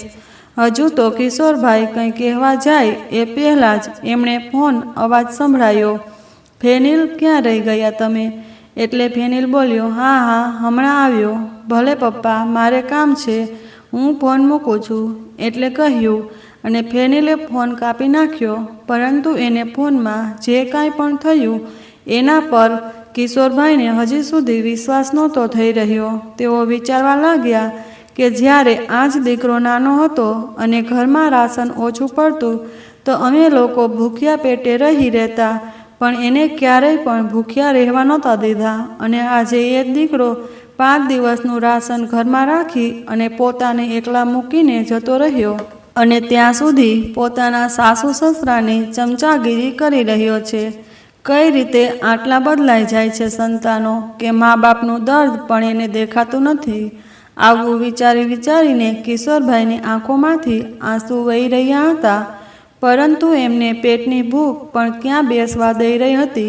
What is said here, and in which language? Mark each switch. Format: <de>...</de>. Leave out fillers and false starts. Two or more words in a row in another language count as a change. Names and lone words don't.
<gu>હજુ તો કિશોરભાઈ કંઈ કહેવા જાય એ પહેલા જ એમણે ફોન અવાજ સંભળાયો, ફેનિલ, ક્યાં રહી ગયા તમે? એટલે ફેનિલ બોલ્યો, હાં હાં, હમણાં આવ્યો। ભલે પપ્પા, મારે કામ છે, હું ફોન મૂકું છું, એટલે કહ્યું અને ફેનિલે ફોન કાપી નાખ્યો। પરંતુ એને ફોનમાં જે કાંઈ પણ થયું એના પર કિશોરભાઈને હજી સુધી વિશ્વાસ નહોતો થઈ રહ્યો। તેઓ વિચારવા લાગ્યા કે જ્યારે આજ દીકરો નાનો હતો અને ઘરમાં રાશન ઓછું પડતું તો અમે લોકો ભૂખ્યા પેટે રહી રહેતા, પણ એને ક્યારેય પણ ભૂખ્યા રહેવા નહોતા દીધા અને આજે એ દીકરો 5 દિવસનું રાશન ઘરમાં રાખી અને પોતાને એકલા મૂકીને જતો રહ્યો અને ત્યાં સુધી પોતાના સાસુ સસરાની ચમચાગીરી કરી રહ્યો છે। કઈ રીતે આટલા બદલાઈ જાય છે સંતાનો કે મા બાપનું દર્દ પણ એને દેખાતું નથી. આવું વિચારીને કિશોરભાઈની આંખોમાંથી આંસુ વહી રહ્યા હતા, પરંતુ એમને પેટની ભૂખ પણ ક્યાં બેસવા દઈ રહી હતી.</gu>